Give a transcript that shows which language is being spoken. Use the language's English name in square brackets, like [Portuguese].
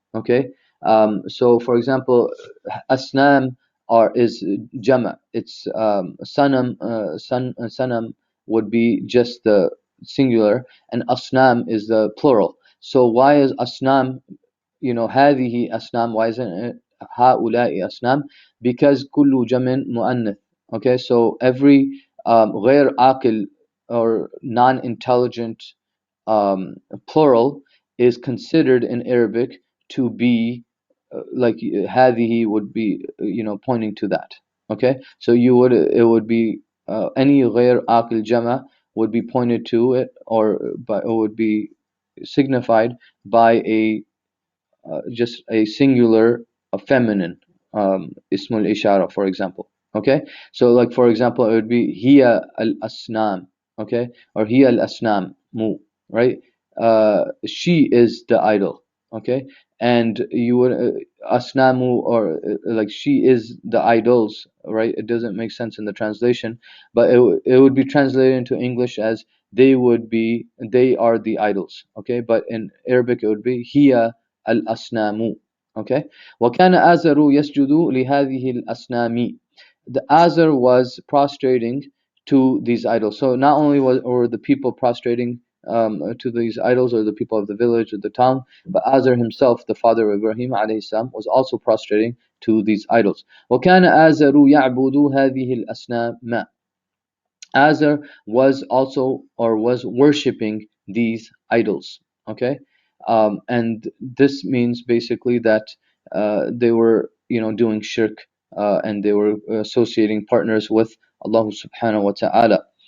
[English] Okay, so for example, asnam is jama. It's sanam. Sanam would be just the singular, and asnam is the plural. So why is asnam, [Arabic] هذه أصنام, [English] why isn't it [Arabic] هؤلاء أصنام? Because كل جمع مؤنث. [English] Okay, so every [Arabic] غير عاقل, [English] or non-intelligent, plural is considered in Arabic to be like هذه would be pointing to that. Okay, so it would be any [Arabic] غير عاقل جمع [English] would be pointed to it, or by, it would be signified by a just a singular, a feminine ismul ishara, for example. Okay, so like for example, it would be hiya al asnam. Okay, or hiya al asnam mu, right? She is the idol. Okay, and you would asnamu, or like she is the idols, right? It doesn't make sense in the translation, but it would be translated into English as they are the idols. Okay, but in Arabic it would be hiya الأصنام. [Arabic] Okay, وكان آزر يسجد لهذه الأصنام. [English] The Azar was prostrating to these idols. So not only were the people prostrating to these idols, or the people of the village or the town, but Azar himself, the father of Ibrahim alayhi salam, was also prostrating to these idols. [Arabic] وكان آزر يعبد هذه الأصنام. [English] Azar was also, or was worshipping these idols. Okay, and this means basically that they were, doing shirk, and they were associating partners with Allah subhanahu wa ta'ala.